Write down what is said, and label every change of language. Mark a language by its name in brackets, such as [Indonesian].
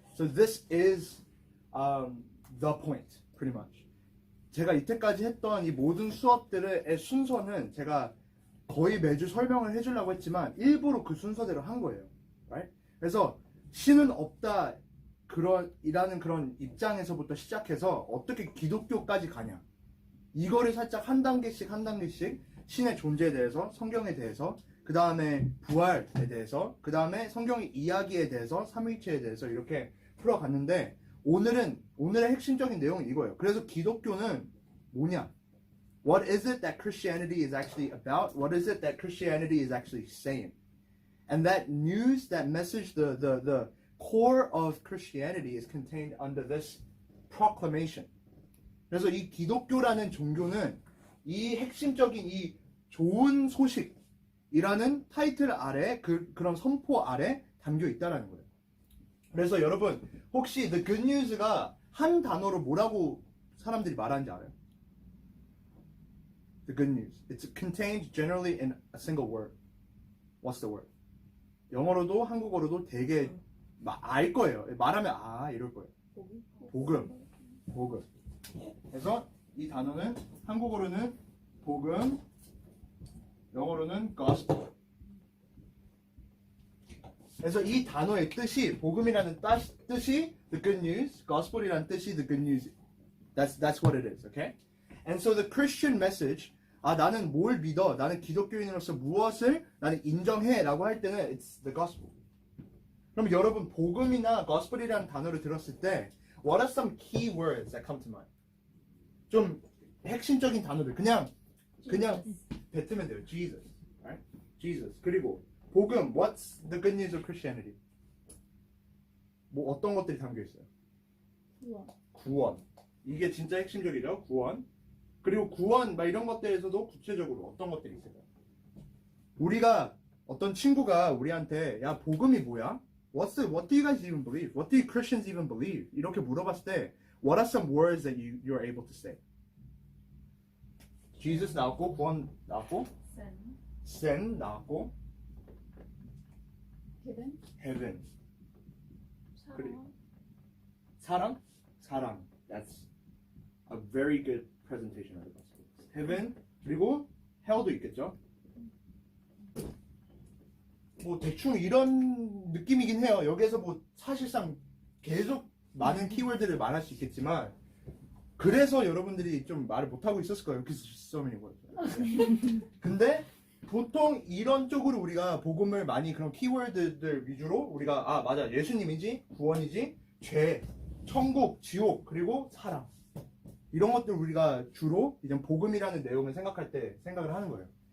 [English] So this is the point, pretty much. [Korean] 제가 이때까지 했던 이 모든 수업들의 순서는 제가 거의 매주 설명을 해주려고 했지만 일부러 그 순서대로 한 거예요. [English] Right? [Korean] 그래서 신은 없다 이라는 그런 입장에서부터 시작해서 어떻게 기독교까지 가냐. 이거를 살짝 한 단계씩 신의 존재에 대해서, 성경에 대해서, 그 다음에 부활에 대해서, 그 다음에 성경의 이야기에 대해서, 삼위일체에 대해서 이렇게 풀어갔는데 오늘의 핵심적인 내용은 이거예요. 그래서 기독교는 뭐냐? [English] What is it that Christianity is actually about? What is it that Christianity is actually saying? And that news, that message, the core of Christianity is contained under this proclamation. [Korean] 그래서 이 기독교라는 종교는 이 핵심적인 이 좋은 소식이라는 타이틀 아래 그런 선포 아래 담겨 있다라는 거예요. 그래서 여러분 혹시 [English] the good news [Korean] 가 한 단어로 뭐라고 사람들이 말하는지 알아요? [English] The good news. It's contained generally in a single word. What's the word? [Korean] 영어로도 한국어로도 되게 알 거예요. 말하면 이럴 거예요. 복음. 그래서 이 단어는 한국어로는 복음, 영어로는 gospel. 그래서 이 단어의 뜻이 복음이라는 뜻이 [English] the good news, [Korean] gospel이라는 뜻이 the good news. [English] That's what it is, okay? And so the Christian message, [Korean] 나는 뭘 믿어? 나는 기독교인으로서 무엇을 나는 인정해?라고 할 때는 [English] it's the gospel. [Korean] 그럼 여러분 복음이나 gospel이라는 단어를 들었을 때 [English] what are some key words that come to mind? [Korean] 좀 핵심적인 단어들 그냥 뱉으면 돼요. [English] Jesus, right? Jesus. [Korean] 그리고 복음. [English] What's the good news of Christianity? [Korean] 뭐 어떤 것들이 담겨 있어요? 구원. 이게 진짜 핵심적이죠. 구원. 그리고 구원 이런 것들에서도 구체적으로 어떤 것들이 있어요? 우리가 어떤 친구가 우리한테 야 복음이 뭐야? [English] What do you guys even believe? What do you Christians even believe? [Korean] 이렇게 물어봤을 때 [English] What are some words that you're able to say? [Korean] Jesus 나왔고 구원 나왔고 Sin 나왔고 Heaven 사랑 [English] That's a very good presentation of the gospel. [Korean] Heaven 그리고 Hell도 있겠죠. 뭐 대충 이런 느낌이긴 해요. 여기에서 뭐 사실상 계속 많은 키워드를 말할 수 있겠지만 그래서 여러분들이 좀 말을 못하고 있었을 거예요. [English] 그래서 so many words. [Korean] 근데 보통 이런 쪽으로 우리가 복음을 많이 그런 키워드들 위주로 우리가 맞아 예수님이지 구원이지 죄 천국 지옥 그리고 사랑 이런 것들 우리가 주로 이제 복음이라는 내용을 생각할 때 생각을 하는 거예요.